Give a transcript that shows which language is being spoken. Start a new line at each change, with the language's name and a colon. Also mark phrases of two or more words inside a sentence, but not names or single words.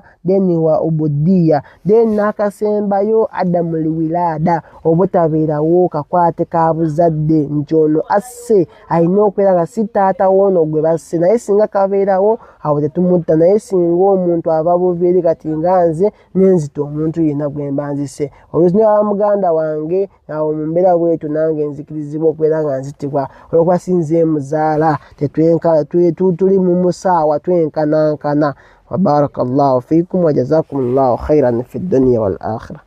Ganda: deni wa ubuddiya deni n'akasembayo adamul wilada obutabeerawo kakwate ka buzadde nti ono asse alina okubeera nga si taata woono gwe basse naye singa kabeerawo awo tetumutta naye singa omuntu ava buviiri kati nga nze nenzita omuntu yenna gwe mbanzise oluusi ne muganda wange awo mu mbeera bwetyo nange nzikirizibwa okubeera nga nzitibwa olwokuba sinze muzaala tuli mu musaawa twenkanankana.
Arabic: وبارك الله فيكم وجزاكم الله خيرا في الدنيا والآخرة.